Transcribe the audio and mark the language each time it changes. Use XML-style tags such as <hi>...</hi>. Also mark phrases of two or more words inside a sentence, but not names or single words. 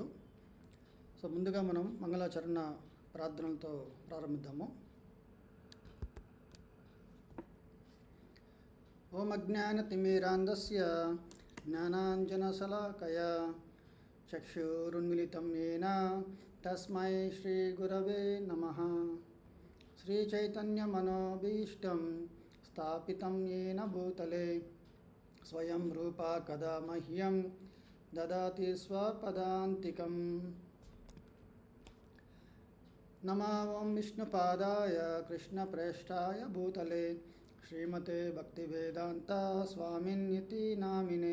<te>ముందుగా మనం మంగళాచరణ ప్రార్థనలతో ప్రారంభిద్దాము.</te> <sa>ఓం అజ్ఞానతిమిరాంధస్య జ్ఞానాంజనశలాకయా చక్షురున్మిళితం येन తస్మై శ్రీగురవే నమః. శ్రీచైతన్యమనోభీష్టం స్థాపితం येन భూతలే స్వయం రూపా కదా మహ్యం దదాతి స్వపదాంతికం. నమో ఓం విష్ణుపాదాయ కృష్ణప్రేష్ఠాయ భూతలే శ్రీమతే భక్తివేదాంత స్వామిన్యతి నామినే.</sa>